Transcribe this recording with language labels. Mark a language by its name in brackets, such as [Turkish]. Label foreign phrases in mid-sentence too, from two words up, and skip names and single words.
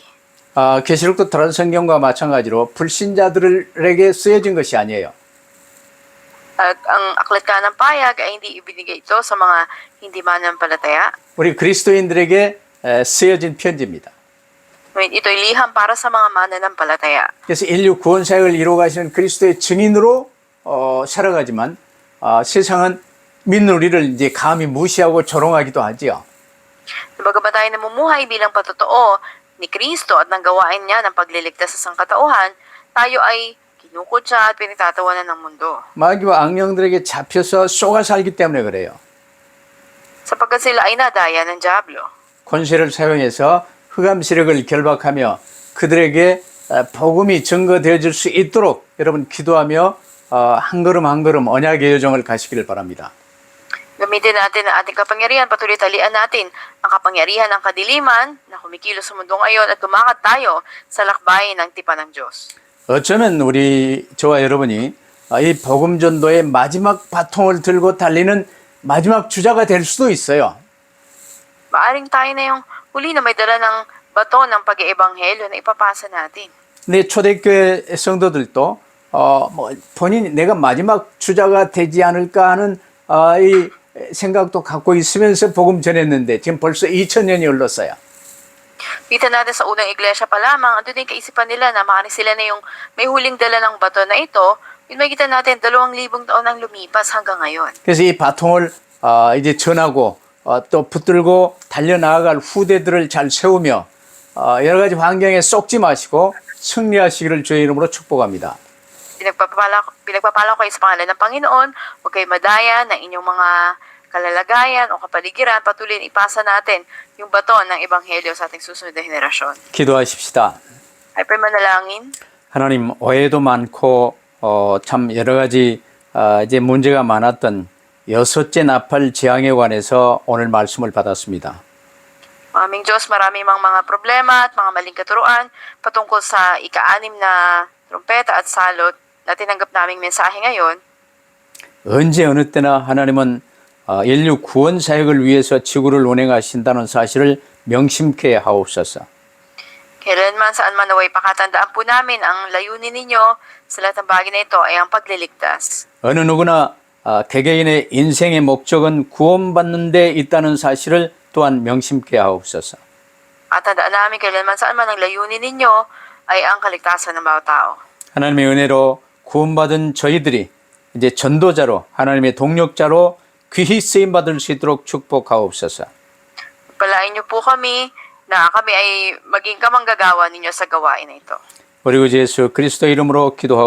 [Korean] 계시록도 다른 성경과 마찬가지로 불신자들에게 쓰여진 것이 아니에요. [Filipino] At ang aklat ka ng payag ay hindi ibinigay ito sa mga hindi mananampalataya. [Korean] 우리 그리스도인들에게 쓰여진 편지입니다. [Filipino] Ito'y liham para sa mga mananampalataya. [Korean] 그래서 인류 구원 사역을 이루어 가시는 그리스도의 증인으로 살아가지만 세상은 믿는 우리를 이제 감히 무시하고 조롱하기도 하지요. [Filipino] Bagamat tayo namumuhay bilang patotoo ni Kristo at ng gawain niya ng pagliligtas sa sangkatauhan, tayo ay kinukutsa at pinagtatawanan ng mundo. [Korean] 마귀와 악령들에게 잡혀서 쏘가 살기 때문에 그래요. [Filipino] Sapagkat sila ay nadaya ng Diablo. [Korean] 권세를 사용해서 흑암 세력을 결박하며 그들에게 복음이 증거되어질 수 있도록 여러분 기도하며 한 걸음 한 걸음 언약의 여정을 가시기를 바랍니다. [Filipino] Gamitin natin ang ating kapangyarihan, patuloy talian natin ang kapangyarihan ng kadiliman na kumikilos sa mundo ngayon at tumakat tayo sa lakbayin ng tipan ng Diyos. [Korean] 어쩌면 저와 여러분이 이 복음 전도의 마지막 바통을 들고 달리는 마지막 주자가 될 수도 있어요. [Filipino] Maaring tayo na yung huli na may dala ng bato ng pag-iebanghelyo na ipapasa natin. [Korean] 근데 초대교회 성도들도 본인이 내가 마지막 주자가 되지 않을까 하는 이 생각도 갖고 있으면서 복음 전했는데 지금 벌써 2000년이 흘렀어요. [Filipino] Kita natin sa unang iglesia pa lamang, andun din kaisipan nila na maaaring sila na yung may huling dala ng bato na ito, yun makikita natin 2,000 taon ang lumipas hanggang ngayon. [Korean] 그래서 이 바통을 이제 전하고 또 붙들고 달려나아갈 후대들을 잘 세우며 여러 가지 환경에 쏙지 마시고 승리하시기를 주의 이름으로 축복합니다. [Filipino] Pinagpapala ko kayo sa pangalan ng Panginoon, huwag kayo madaya ng inyong mga kalalagayan o kapaligiran, patuloy ipasa natin yung baton ng Ebanghelyo sa ating susunod na henerasyon. [Korean] 기도하십시다. [Filipino] Ay manalangin. [Korean] 하나님 오해도 많고 참 여러 가지 이제 문제가 많았던 여섯째 나팔 재앙에 관해서 오늘 말씀을 받았습니다. [Filipino] Aming Diyos, marami mang mga problema at mga maling katuruan patungkol sa ika-anim na trumpeta at salot na tinanggap naming mensahe ngayon. [Korean] 언제 어느 때나 하나님은 인류 구원 사역을 위해서 지구를 운행하신다는 사실을 명심케 하옵소서. [Filipino] Kailanman saan man naway pakatandaan po namin ang layunin ninyo sa lahat ng bagay na ito ay ang pagliligtas. [Korean] 어느 누구나 개개인의 인생의 목적은 구원받는 데 있다는 사실을 또한 명심케 하옵소서. [Filipino] At tandaan namin kailanman saan man ang layunin ninyo ay ang kaligtasan ng bawat tao. [Korean] 하나님의 은혜로 구원받은 저희들이 이제 전도자로 하나님의 동력자로 귀히 쓰임 받을 수 있도록 축복하옵소서. [Filipino] Palain niyo po kami na kami ay maging kamanggagawa ninyo sa gawain na ito. [Korean] 우리 구 예수 그리스도 이름으로 기도하옵나이다.